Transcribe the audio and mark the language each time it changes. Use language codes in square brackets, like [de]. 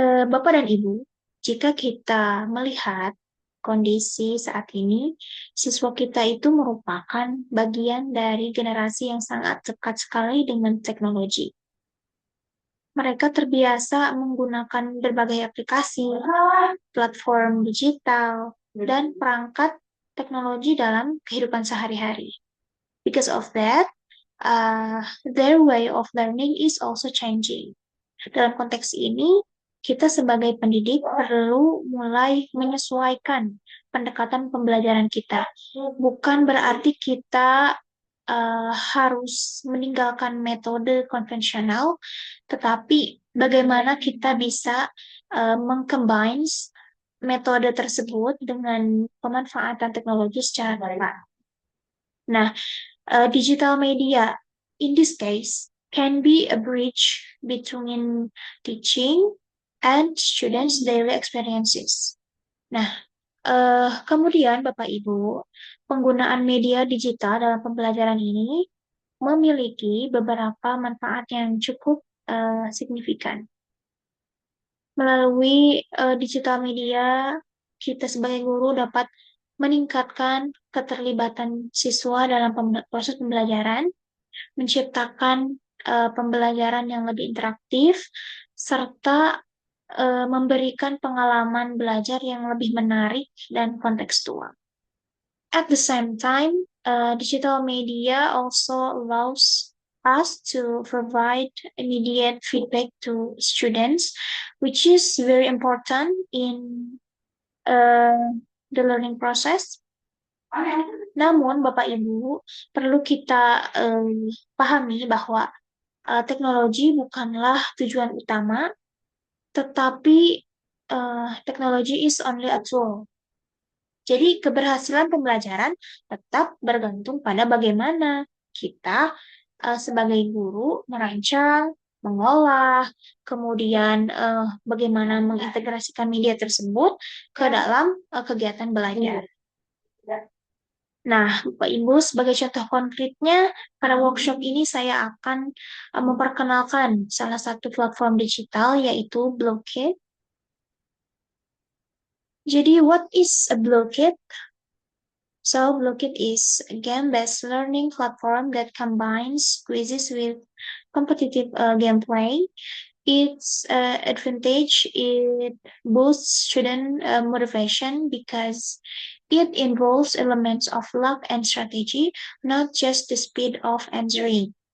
[id] Bapak dan Ibu, jika kita melihat kondisi saat ini, siswa kita itu merupakan bagian dari generasi yang sangat dekat sekali dengan teknologi. Mereka terbiasa menggunakan berbagai aplikasi, platform digital, dan perangkat teknologi dalam kehidupan sehari-hari. [en] Because of that, their way of learning is also changing. [id] Dalam konteks ini, kita sebagai pendidik perlu mulai menyesuaikan pendekatan pembelajaran kita. Bukan berarti kita harus meninggalkan metode konvensional, tetapi bagaimana kita bisa mengcombine metode tersebut dengan pemanfaatan teknologi secara tepat. [en] Nah, digital media in this case can be a bridge between teaching and students' daily experiences. [id] Nah, kemudian Bapak Ibu, penggunaan media digital dalam pembelajaran ini memiliki beberapa manfaat yang cukup signifikan. Melalui digital media, kita sebagai guru dapat meningkatkan keterlibatan siswa dalam proses pembelajaran, menciptakan pembelajaran yang lebih interaktif, serta memberikan pengalaman belajar yang lebih menarik dan kontekstual. [en] At the same time, digital media also allows us to provide immediate feedback to students, which is very important in uh, the learning process. [id] Namun, Bapak Ibu, perlu kita pahami bahwa teknologi bukanlah tujuan utama, tetapi teknologi [en] is only a tool. [id] Jadi, keberhasilan pembelajaran tetap bergantung pada bagaimana kita sebagai guru merancang, mengolah, kemudian bagaimana mengintegrasikan media tersebut ke dalam kegiatan belajar. Nah, Bapak Ibu, sebagai contoh konkretnya, pada workshop ini saya akan memperkenalkan salah satu platform digital, yaitu Blokit. [en] Jadi, what is a Blokit? So, Blokit is a game-based learning platform that combines quizzes with competitive gameplay. Its advantage, it boosts student motivation because it involves elements of luck and strategy, not just the speed of answering.